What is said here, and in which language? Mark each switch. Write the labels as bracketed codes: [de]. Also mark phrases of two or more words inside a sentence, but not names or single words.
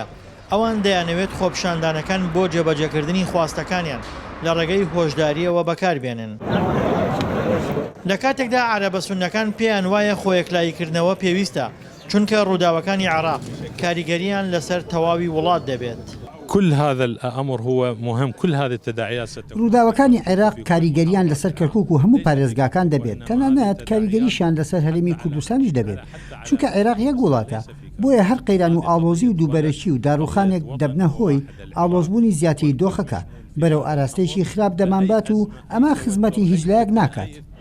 [ckb] ئەوان دەیانەوێت خۆپشاندانەکان بۆ جێبەجێکردنی خواستەکانیان لە ڕێگەی هۆشداریەوە بەکاربێنن. لە کاتێکدا عەرەبە سوننەکان پێیان وایە خۆ یەکلاییکردنەوە پێویستە چونکە ڕووداوەکانی عێراق کاریگەریان لەسەر تەواوی وڵات دەبێت. [ar] كل هذا الأمر هو مهم كل هذه التداعيات [ckb] ڕووداوەکانی عێراق کاریگەریان لەسەر کەرکووک و هەموو پارێزگاکان دەبێت تەنانەت کاریگەریشیان لەسەر هەرێمی کوردستانیش دەبێت چونکە عێراق یەک وڵاتە بۆیە هەر قەیران و ئاڵۆزی و دووبەرەکی و داڕوخانێک دەبنە هۆی ئاڵۆزبوونی زیاتری دۆخەکە بەرەو ئاراستەیەکی خراپ دەمانبات و ئەمە خزمەتی هیچ لایەک ناکات.